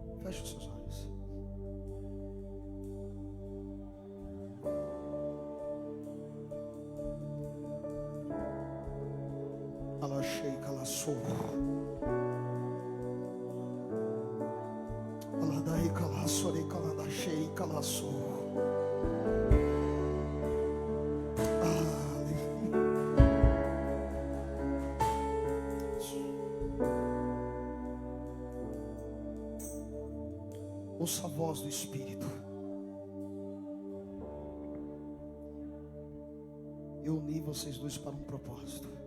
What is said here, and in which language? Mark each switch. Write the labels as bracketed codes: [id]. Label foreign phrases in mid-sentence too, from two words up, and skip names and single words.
[pt] Feche os seus olhos. Alaxei, calaçou. Aladai, calaçorei, caladachei, calaçou. Ouça a voz do Espírito. Eu uni vocês dois para um propósito.